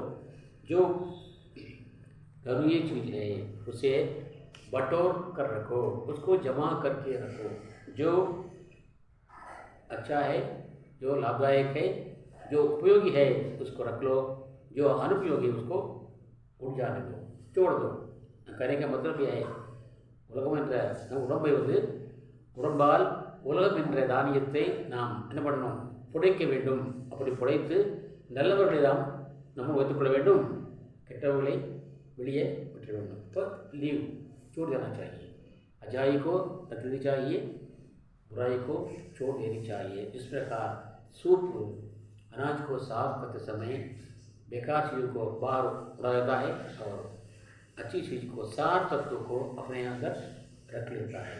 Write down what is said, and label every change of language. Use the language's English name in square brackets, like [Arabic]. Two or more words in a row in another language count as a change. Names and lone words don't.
[Hindi] जो गरुए चीज़ है उसे बटोर कर रखो, उसको जमा करके रखो। जो अच्छा है, जो लाभदायक है, जो उपयोगी है उसको रख लो, जो अनुपयोगी उसको उड़ जाने दो, छोड़ दो। कहने का मतलब यह है, [Tamil] உலகம் என்ற நம் உடம்பை உடம்பால் உலகம் என்ற தானியத்தை நாம் என்ன பண்ணணும், புடைக்க வேண்டும்। அப்படி புடைத்து நல்லவர்களை நாம் நம்ம வைத்துக்கொள்ள வேண்டும், கெட்டவர்களை வெளியே விட்டுற வேண்டும்। [Hindi] तो लीव छोड़ देना चाहिए, अच्छाई को रख देनी चाहिए, बुराई को छोड़ देनी चाहिए। इस प्रकार सूप अनाज को साफ करते समय बेकार चीज़ों को बाहर उड़ा देता है और अच्छी चीज़ को, सार तत्वों को अपने अंदर रख लेता है।